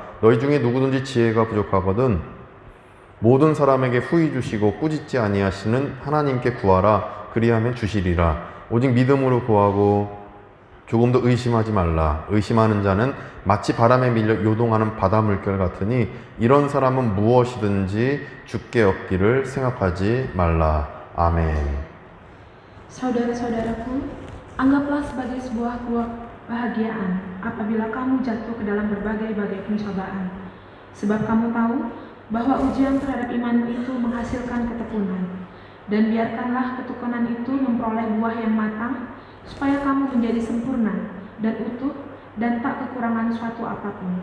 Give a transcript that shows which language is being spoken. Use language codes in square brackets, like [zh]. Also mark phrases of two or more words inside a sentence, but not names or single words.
[ko] 너희 중에 누구든지 지혜가 부족하거든 모든 사람에게 후히 주시고 꾸짖지 아니하시는 하나님께 구하라. 그리하면 주시리라. 오직 믿음으로 구하고 조금도 의심하지 말라. 의심하는 자는 마치 바람에 밀려 요동하는 바다 물결 같으니 이런 사람은 무엇이든지 주께 얻기를 생각하지 말라. 아멘. [id] Saudara-saudaraku, anggaplah sebagai sebuah kebahagiaan apabila kamu jatuh ke dalam berbagai-bagai pencobaan. Sebab kamu tahu bahwa ujian terhadap imanmu itu menghasilkan ketekunan. Dan biarkanlah ketekunan itu memperoleh buah yang matang, supaya kamu menjadi sempurna dan utuh dan tak kekurangan suatu apapun.